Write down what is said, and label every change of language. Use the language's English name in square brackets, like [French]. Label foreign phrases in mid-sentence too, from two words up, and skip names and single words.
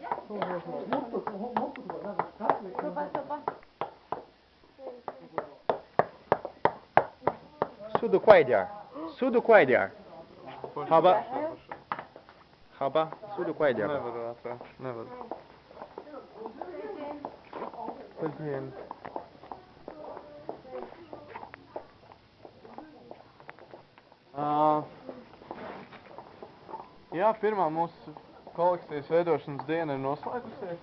[Chinese] 速度快一点，速度快一点。好吧，好吧，速度快一点吧。 [Latvian] Nevaru. Pēdien. Jā, pirmā mūsu kolekcijas veidošanas diena ir noslēgusies.